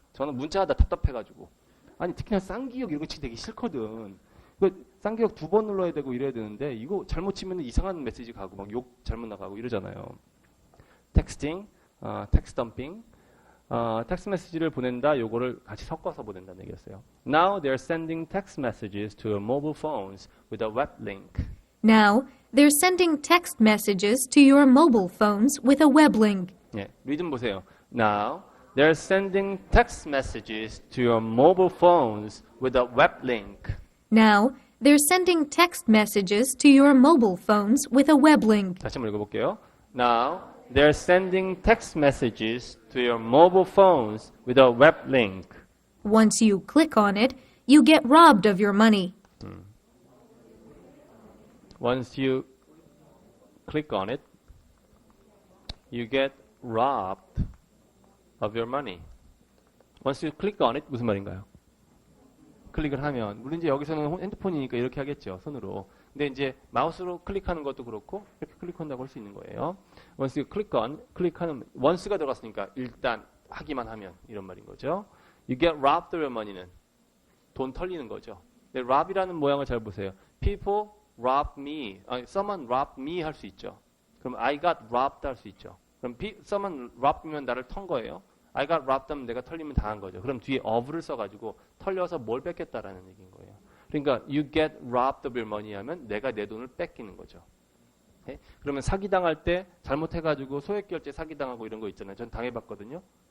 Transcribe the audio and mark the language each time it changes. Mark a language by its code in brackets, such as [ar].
[ko] 저는 문자하다 답답해가지고. 아니 특히나 쌍기역 이런 거 치기 되게 싫거든. 쌍기역 2번 눌러야 되고 이래야 되는데 이거 잘못 치면 이상한 메시지 가고 막 욕 잘못 나가고 이러잖아요. 텍스팅, 텍스트 덤핑, 텍스트 메시지를 보낸다. 요거를 같이 섞어서 보낸다는 얘기였어요. [en] Now they're sending text messages to your mobile phones with a web link. Now, they're sending text messages to your mobile phones with a web link. [ko] 예, 리듬 보세요. [en] Now they're sending text messages to your mobile phones with a web link. Now, they're sending text messages to your mobile phones with a web link. [ko] 다시 한번 읽어볼게요. [en] Now they're sending text messages to your mobile phones with a web link. Once you click on it, you get robbed of your money. Once you click on it, you get robbed of your money. Once you click on it, [ko] 무슨 말인가요? 클릭을 하면, 물론 이제 여기서는 핸드폰이니까 이렇게 하겠죠, 손으로. 근데 이제 마우스로 클릭하는 것도 그렇고 이렇게 클릭한다고 할 수 있는 거예요. [en] Once you click on, [ko] 클릭하는 once가 들어갔으니까 일단 하기만 하면 이런 말인 거죠. [en] You get robbed of your money는 [ko] 돈 털리는 거죠. 근데 rob이라는 모양을 잘 보세요. [en] People robbed me, someone robbed me [ko] 할 수 있죠. 그럼 [en] I got robbed [ko] 할 수 있죠. 그럼 someone robbed면 나를 턴 거예요. [en] I got robbed [ko] 하면 내가 털리면 당한 거죠. 그럼 뒤에 of를 써가지고 털려서 뭘 뺏겠다라는 얘기인 거예요. 그러니까 [en] you get robbed of your money [ko] 하면 내가 내 돈을 뺏기는 거죠. 네? 그러면 사기당할 때 잘못해가지고 소액결제 사기당하고 이런 거 있잖아요. 전 당해봤거든요.